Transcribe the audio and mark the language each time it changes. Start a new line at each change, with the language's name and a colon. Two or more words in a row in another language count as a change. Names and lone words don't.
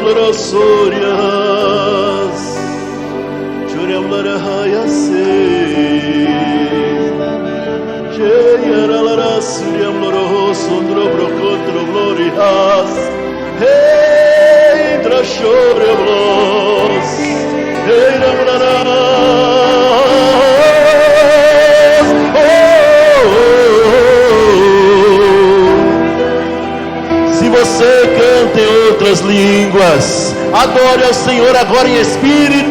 Portuguese: Sorias, Churiamlarahaya se, Cheyalara Suriamloro Sondro Brocontro Glorias, Hey, Drashoriablos, Hey, Ramlaras, Se você canta em outras línguas, adore ao Senhor agora em espírito.